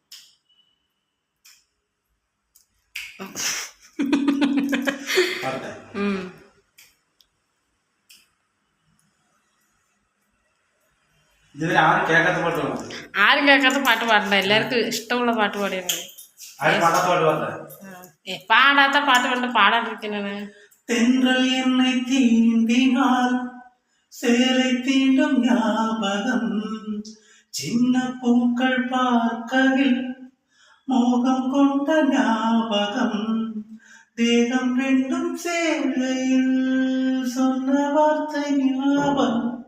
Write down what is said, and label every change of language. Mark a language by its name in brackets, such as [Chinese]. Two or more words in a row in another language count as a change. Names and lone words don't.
[Malayalam] ആരും കേൾക്കാത്ത പാട്ട് പാടണ്ട, എല്ലാവർക്കും ഇഷ്ടമുള്ള പാട്ട് പാടിയാൽ മതി. പാടാത്ത പാട്ട് കണ്ട് പാടാണ്ടിരിക്കുന്നതാണ്. [Tamil] தென்றல் என்னை தீண்டினால் சேலை தீண்டும் ஞாபகம், சின்ன பூக்கள் பார்க்கையில் மோகம் கொண்ட ஞாபகம், தேகம் ரெண்டும் சேலையில் சொன்ன வார்த்தை ஞாபகம்.